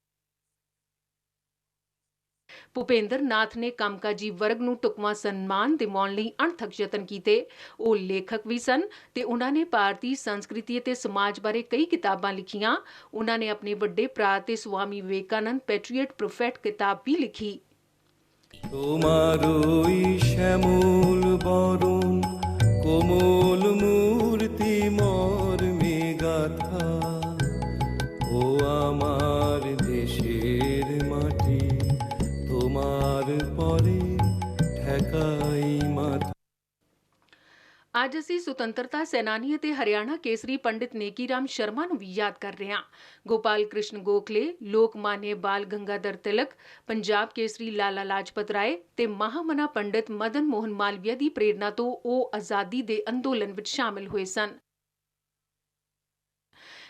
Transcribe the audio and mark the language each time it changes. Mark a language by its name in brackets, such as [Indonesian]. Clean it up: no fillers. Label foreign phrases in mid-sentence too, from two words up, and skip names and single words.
[Punjabi] ਭੁਪਿੰਦਰ ਨਾਥ ਨੇ ਕੰਮਕਾਜੀ ਵਰਗ ਨੂੰ ਢੁਕਵਾਂ ਸਨਮਾਨ ਦਿਵਾਉਣ ਲਈ ਅਣਥੱਕ ਯਤਨ ਕੀਤੇ। ਉਹ ਲੇਖਕ ਵੀ ਸਨ ਤੇ ਉਹਨਾਂ ਨੇ ਭਾਰਤੀ ਸੰਸਕ੍ਰਿਤੀ ਅਤੇ ਸਮਾਜ ਬਾਰੇ ਕਈ ਕਿਤਾਬਾਂ ਲਿਖੀਆਂ। ਉਹਨਾਂ ਨੇ ਆਪਣੇ ਵੱਡੇ ਭਰਾ ਤੇ ਸਵਾਮੀ ਵਿਵੇਕਾਨੰਦ ਪੈਟਰੀਅਟ ਪ੍ਰੋਫੈਟ ਕਿਤਾਬ ਵੀ ਲਿਖੀ। [Bangla] তোমারই শ্যামল বরণ কোমল মূর্তি মর্মে গাথা, ও আমার দেশের মাটি তোমার পরে ঠেকাই মাথা। [Punjabi] ਅੱਜ ਅਸੀਂ ਸੁਤੰਤਰਤਾ ਸੈਨਾਨੀ ਅਤੇ ਹਰਿਆਣਾ ਕੇਸਰੀ ਪੰਡਿਤ ਨੇਕੀ ਰਾਮ ਸ਼ਰਮਾ ਨੂੰ ਵੀ ਯਾਦ ਕਰ ਰਹੇ ਹਾਂ। ਗੋਪਾਲ ਕ੍ਰਿਸ਼ਨ ਗੋਖਲੇ, ਲੋਕਮਾਨਯ ਬਾਲ ਗੰਗਾਧਰ ਤਿਲਕ, ਪੰਜਾਬ ਕੇਸਰੀ ਲਾਲਾ ਲਾਜਪਤ ਰਾਏ ਤੇ ਮਹਾਮਨਾ ਪੰਡਿਤ ਮਦਨ ਮੋਹਨ ਮਾਲਵੀਆ ਦੀ ਪ੍ਰੇਰਨਾ ਤੋਂ ਉਹ ਆਜ਼ਾਦੀ ਦੇ ਅੰਦੋਲਨ ਵਿੱਚ ਸ਼ਾਮਿਲ ਹੋਏ ਸਨ।